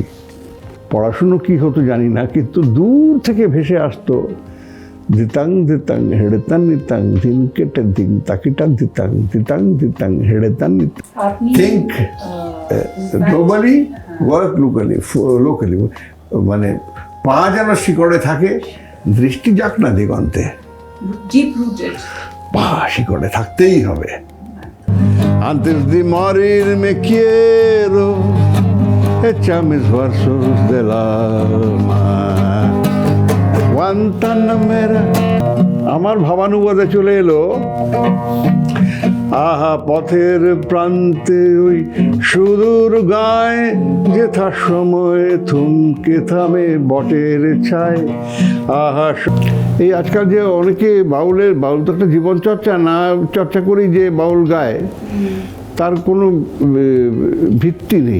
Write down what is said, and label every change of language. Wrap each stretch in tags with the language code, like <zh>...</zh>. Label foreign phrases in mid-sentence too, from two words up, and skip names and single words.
<bn>পড়াশুনো কী হতো জানি না, কিন্তু দূর থেকে ভেসে আসতো দিতাং দিতাং হেড়েতান নিতাং দিন কেটে দিন তাকিটা দিতাং দিতাং দিতাং হেড়েতান নিতাং।</bn> <en>think globally, work locally,</en> <bn>মানে পা যেন শিকড়ে থাকে, দৃষ্টি যাক না দিগন্তে,</bn> <en>deep rooted,</en> <bn>পা শিকড়ে থাকতেই হবে।</bn> <es>Antes de morir me quiero echar mis versos del alma. Guantanamera,</es> <bn>আমার ভাবানুবাদে চলে এলো। আহা পথের প্রান্তে ওই সুদূর গায়ে যেথা সময় থমকে থামে বটের ছায়। আহা এই আজকাল যে অনেকে বাউল তো একটা জীবন চর্চা না চর্চা করি, যে বাউল গায় তার কোনো ভিত্তি নেই।</bn>